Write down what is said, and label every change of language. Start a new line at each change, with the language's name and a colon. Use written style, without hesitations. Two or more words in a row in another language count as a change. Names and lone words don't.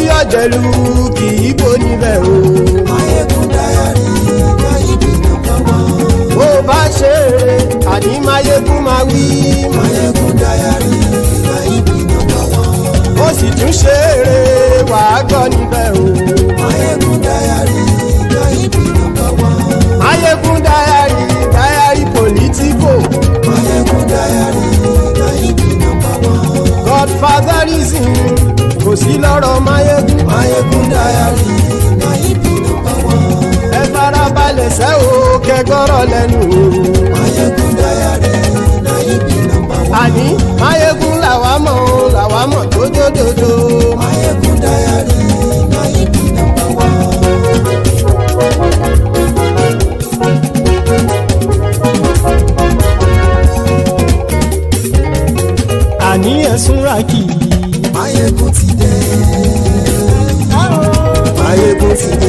Yoruba: jẹ̀lú kì í bò níbẹ̀ o.
Nigerian Pidgin: Maiyegun Diary na you be number one.
Yoruba: bó bá ṣe eré àní Maiyegun máa wí.
Nigerian Pidgin: Maiyegun Diary na you be number one.
Yoruba: ó sì tún ṣe eré wàá gbọ́ níbẹ̀ o.
Nigerian Pidgin: Maiyegun Diary na you be number one. Maiyegun Diary Diary Politico. Maiyegun Diary na you be number one.
Yoruba: Godfatherism kò sí lọ́rọ̀ Maiyegun.
Nigerian Pidgin: Maiyegun Diary na you be number one.
Yoruba: ẹ farabalẹ̀ sẹ́ o kẹgọ́rọ̀ lẹ́nu o.
Nigerian Pidgin: Maiyegun Diary na you be number one.
Yoruba: àní Maiyegun làwa mọ̀ tó dòdòdò.
Nigerian Pidgin: Maiyegun Diary na you be number one.
Yoruba: àní ẹ̀sùn ràkì. Maiyegun ti dé. Maiyegun ti dé.